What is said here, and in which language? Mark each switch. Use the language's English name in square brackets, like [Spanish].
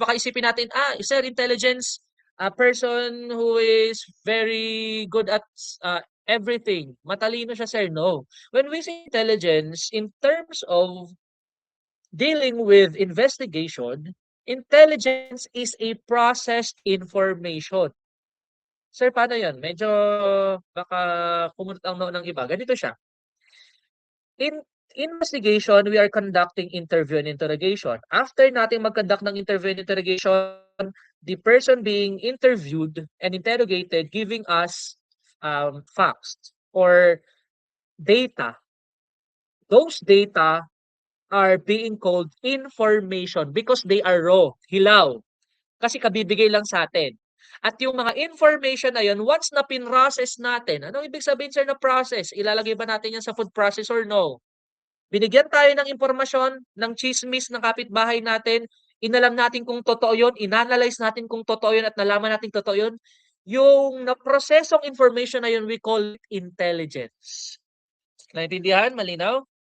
[Filipino] Baka isipin natin, [English] sir, intelligence, a person who is very good at everything. [Filipino] Matalino siya, [English] sir. No. When we say intelligence, in terms of dealing with investigation, intelligence is a processed information. [Filipino] Sir, paano yan? Medyo baka kumunot ang noo ng iba. Ganito siya. [English] In investigation, we are conducting interview and interrogation. After [Filipino] natin mag-conduct ng [English] interview and interrogation, the person being interviewed and interrogated giving us facts or data. Those data are being called information because they are raw, hilaw. [Filipino] Kasi kabibigay lang sa atin. At yung mga information na yun, once na pin-process natin, anong ibig sabihin, sir, na process? Ilalagay ba natin yan sa food processor? No. Binigyan tayo ng impormasyon, ng chismis ng kapitbahay natin, inalam natin kung totoo yun, inanalyze natin kung totoo yun at nalaman natin totoo yun, yung na-processong information na yun, [English] we call it intelligence. [Filipino] Naintindihan? Malinaw?